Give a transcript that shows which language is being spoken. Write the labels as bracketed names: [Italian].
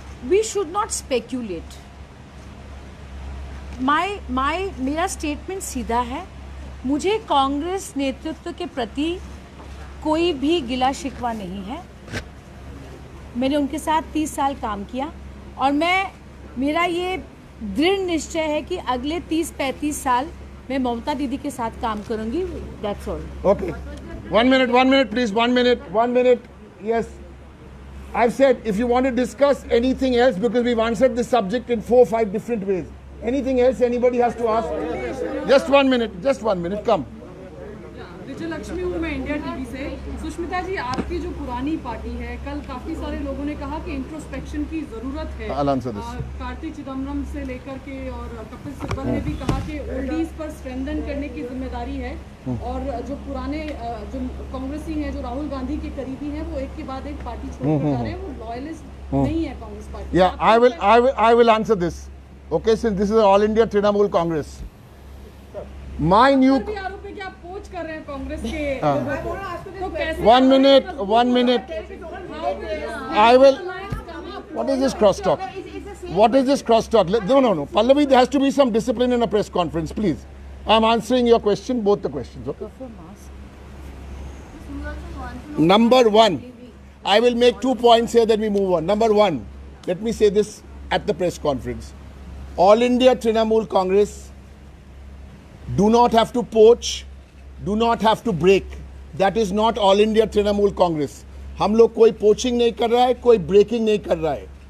[English] We should not speculate. [Hindi] मेरा statement सीधा है. मुझे कांग्रेस नेतृत्व के प्रति कोई भी गिला शिकवा नहीं है. मैंने उनके साथ 30 साल काम किया और मेरा ये दृढ़ निश्चय है कि अगले 30-35 साल मैं ममता दीदी के साथ काम करूंगी. [English] That's all. Okay. 1 minute, please. 1 minute. Yes. I've said if you want to discuss anything else, because we've answered this subject in 4-5 different ways. Anything else anybody has to ask? Just 1 minute. Come. [Hindi] विजय लक्ष्मी हूँ मैं India TV से. सुष्मिता जी, आपकी जो पुरानी party है, कल काफी सारे लोगों ने कहा कि इंट्रोस्पेक्शन की जरूरत है. [English] I'll answer this. [Hindi] Karti Chidambaram से लेकर के और कपिल सिब्बल ने भी कहा कि ओल्डीज पर स्ट्रेंथन करने की जिम्मेदारी है और जो पुराने जो कांग्रेसी हैं, जो राहुल गांधी के करीबी हैं, वो एक के बाद एक पार्टी छोड़कर जा रहे हैं. वो लॉयलिस्ट नहीं है Congress party. [English] Yeah, I will answer this. Okay, since this is an all India Trinamool Congress. My new. [Hindi] भी आरोप है कि आप पोच कर रहे हैं कांग्रेस के. तो कैसे? [English] 1 minute. I will. What is this crosstalk? No. Pallavi, there has to be some discipline in a press conference, please. I'm answering your question, both the questions. Okay. Number 1, I will make 2 points here, then we move on. Number 1, let me say this at the press conference. All India Trinamool Congress do not have to poach, do not have to break. That is not All India Trinamool Congress. [Hindi] हम लोग कोई poaching नहीं कर रहा है, कोई breaking नहीं कर रहा है.